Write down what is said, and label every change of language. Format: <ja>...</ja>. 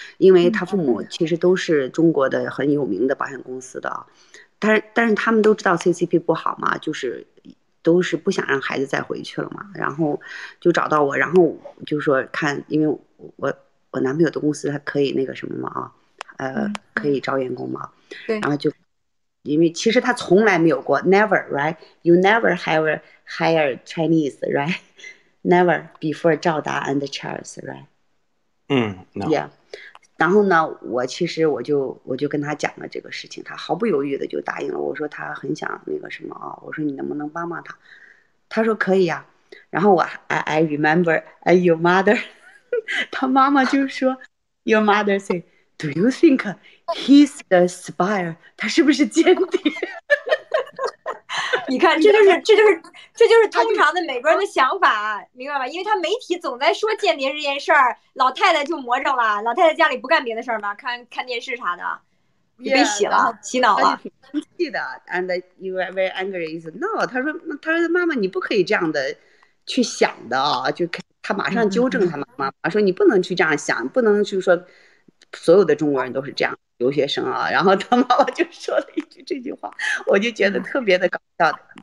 <zh>因为他父母其实都是中国的很有名的保险公司的，但是他们都知道 CCP 不好嘛，就是都是不想让孩子再回去了嘛，然后就找到我，然后就说看，因为我男朋友的公司他可以那个什么嘛可以招员工嘛，然后就。因为其实他从来没有过</zh> <en>never right you never have hired Chinese right never before 赵达 and Charles right no</en> <zh>yeah 然后呢我就跟他讲了这个事情，他毫不犹豫的就答应了。我说他很想那个什么我说你能不能帮他，他说可以然后</zh> <en>I remember your mother</en> <zh>他妈妈就说</zh> <en>your mother say Do you think he's the spy?</en> <zh>他是不是间谍？你看，这就是通常的美国人的想法，明白吧？因为他媒体总在说间谍这件事儿，老太太就魔怔了。老太太家里不干别的事儿吗？看电视啥的，被洗脑了。挺生气的 ，</zh> <en>and you are very angry.</en> <zh>No， 他说妈妈你不可以这样的去想的就他马上纠正他妈妈说你不能去这样想，不能去说。所有的中国人都是这样留学生然后他妈妈就说了一句这句话，我就觉得特别的搞笑。</zh>